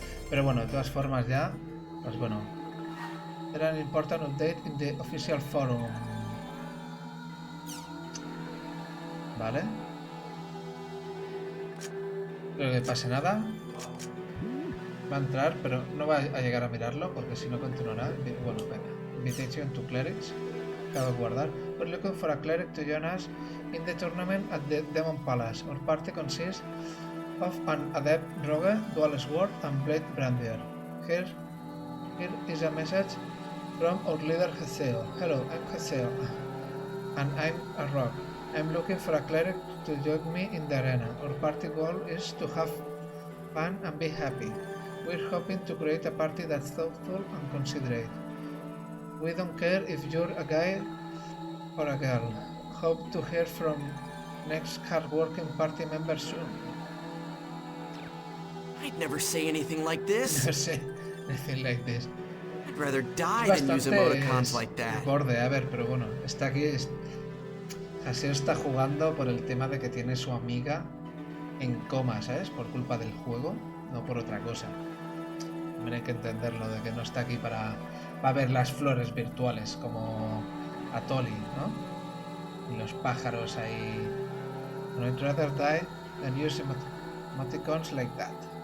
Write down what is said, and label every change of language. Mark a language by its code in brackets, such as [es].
[es] Pero bueno, de todas formas ya, pues bueno. Era [en] an important update in the official forum. [es] Vale. Creo que pase nada. Va a entrar, pero no va a llegar a mirarlo porque si no continuará. Bueno, venga. [en] Invitation to clerics. [es] Acabo de guardar. [en] We're looking for a cleric to join us in the tournament at the Demon Palace. Our party consists of an adept rogue, dual sword, and blade brandier. Here is a message from our leader Haseo. Hello, I'm Haseo, and I'm a rogue. I'm looking for a cleric to join me in the arena. Our party goal is to have fun and be happy. We're hoping to create a party that's thoughtful and considerate. We don't care if you're a guy or a girl. Hope to hear from next hard-working party member soon. I'd never say anything like this. Never say anything like this. I'd rather die than use emoticons like that. [es] Borde, a ver, pero bueno, está aquí. Haseo está jugando por el tema de que tiene su amiga en coma, ¿sabes? Por culpa del juego, no por otra cosa. También hay que entenderlo, de que no está aquí para ver las flores virtuales como Atoli, ¿no? Y los pájaros ahí. [en] I'd rather die than use emoticons like that.